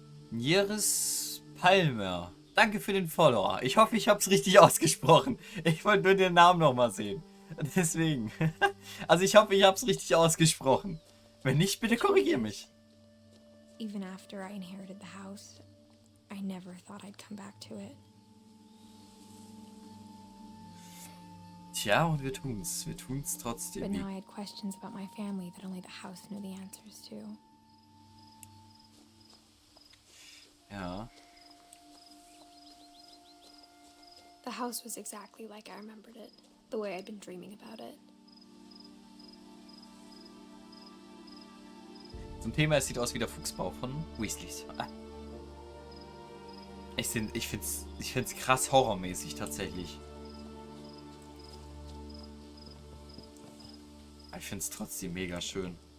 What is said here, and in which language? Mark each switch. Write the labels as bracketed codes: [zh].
[de] Nieres Palmer. Danke für den Follower. Ich hoffe, ich habe es richtig ausgesprochen. Ich wollte nur den Namen nochmal sehen. Deswegen. Also ich hoffe, ich habe es richtig ausgesprochen. Wenn nicht, bitte korrigier mich. [en] Even after I inherited the house, I never thought I'd come back to it. [de] Tja, und wir tun's. Wir tun's [en] But [de] trotzdem. [en] now I had questions about my family that only the house knew the answers to. [de] Ja. [en] The house was exactly like I remembered it, the way I'd been dreaming about it. [de] Zum Thema, es sieht aus wie der Fuchsbau von Weasleys. Ich find's krass horrormäßig tatsächlich. Ich find's trotzdem mega schön.